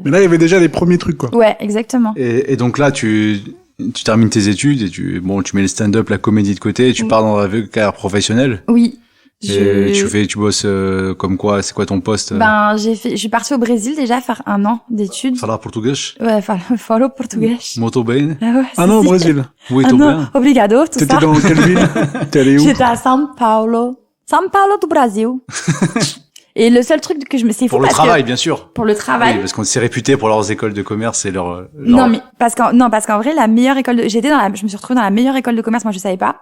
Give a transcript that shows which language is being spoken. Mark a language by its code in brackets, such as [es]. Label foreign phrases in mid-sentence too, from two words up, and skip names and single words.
[fr] Mais là, il y avait déjà les premiers trucs, quoi. ouais, exactement. Et donc là, tu termines tes études et tu mets le stand-up, la comédie de côté et tu Oui. pars dans la carrière professionnelle. Oui. Et tu bosses comme quoi? C'est quoi ton poste? Ben, je suis partie au Brésil déjà faire 1 an d'études. [pt] Falar português? Ouais, falo português. Muito bem? [fr] Ah ouais, Ah non, au si. Brésil. [pt] Muito [fr] Ah non, [pt] bem? obrigado, [fr] tout T'étais ça. dans quelle ville? T'es allé où? J'étais à São Paulo. São Paulo do Brasil. Et le seul truc que c'est fou Pour le parce travail, que bien sûr. pour le Oui, travail. parce qu'on s'est réputé pour leurs écoles de commerce et leur... Non, mais parce qu'en vrai, la meilleure école je me suis retrouvée dans la meilleure école de commerce, moi je savais pas.